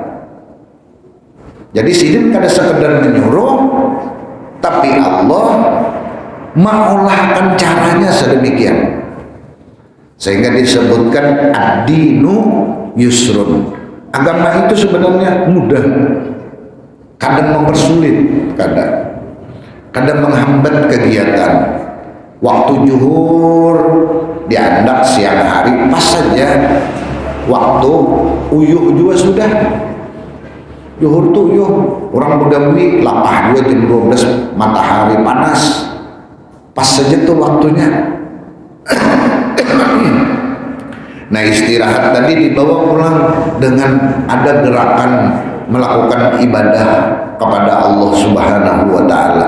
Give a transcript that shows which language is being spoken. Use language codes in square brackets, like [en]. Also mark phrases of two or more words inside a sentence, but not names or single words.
[bjn] Jadi sidin kada sekedar menyuruh, tapi Allah mengolahkan caranya sedemikian sehingga disebutkan [ar] الدين يسر. [id] Agama itu sebenarnya mudah, kadang mempersulit, kadang menghambat kegiatan. [bjn] Waktu zuhur diandak siang hari pas saja, waktu uyuh juga sudah. Zuhur tuh uyuh, orang Begawi lapah 2 jam 12 matahari panas, pas saja tuh waktunya. [id] Nah istirahat tadi dibawa pulang dengan ada gerakan melakukan ibadah kepada Allah [ar] سبحانه وتعالى.